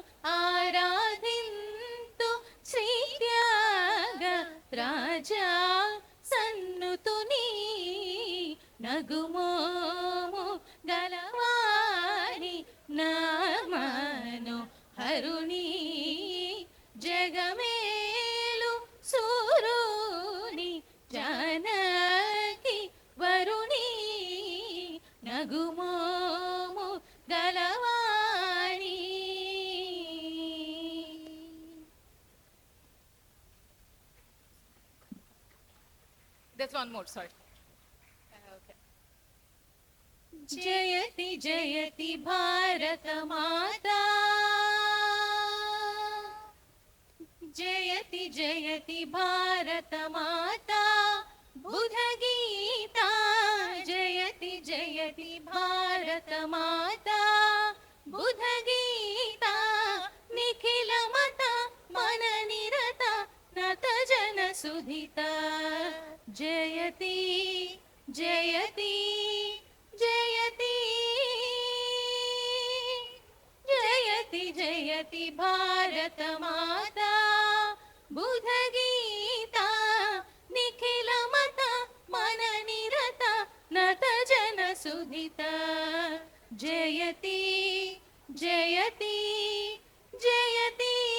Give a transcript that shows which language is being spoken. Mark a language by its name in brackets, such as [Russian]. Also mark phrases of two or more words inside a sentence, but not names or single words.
[Telugu] ఆరాధింతు శ్రీత్యాగ రాజా సన్నుతుని నగుమోము గలవాని నా మనోహరుని జగమేలు సురుని జానకి వరుణి నగుమోము గలవాని [English] There's one more, sorry. Okay. [Sanskrit] జయతి జయతి భారత మాతా జయతి జయతి భారత మాతా బుధ గీతా జయతి జయతి భారత మాతా బుధ గీతా నిఖిల మత మన నిరత నత జన सुधिता जयति जयति जयति जयति जयति भारत माता बुध गीता निखिल मत मन निरत नत जन सुधिता जयति जयति जयति